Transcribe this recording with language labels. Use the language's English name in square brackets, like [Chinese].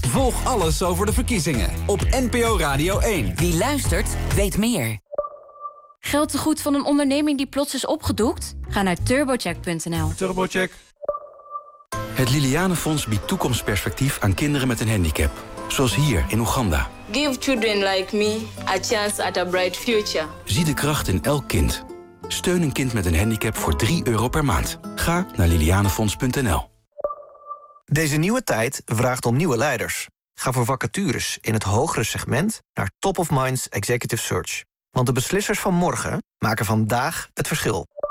[Dutch] Volg alles over de verkiezingen op NPO Radio 1. Wie luistert, weet meer. Geld te goed van een onderneming die plots is opgedoekt? Ga naar turbocheck.nl. Turbocheck. Het Liliane Fonds biedt toekomstperspectief aan kinderen met een handicap. Zoals hier in Oeganda. [English] Give children like me a chance at a bright future. [Dutch] Zie de kracht in elk kind. Steun een kind met een handicap voor €3 per maand. Ga naar lilianefonds.nl. Deze nieuwe tijd vraagt om nieuwe leiders. Ga voor vacatures in het hogere segment naar Top of Minds Executive Search. Want de beslissers van morgen maken vandaag het verschil.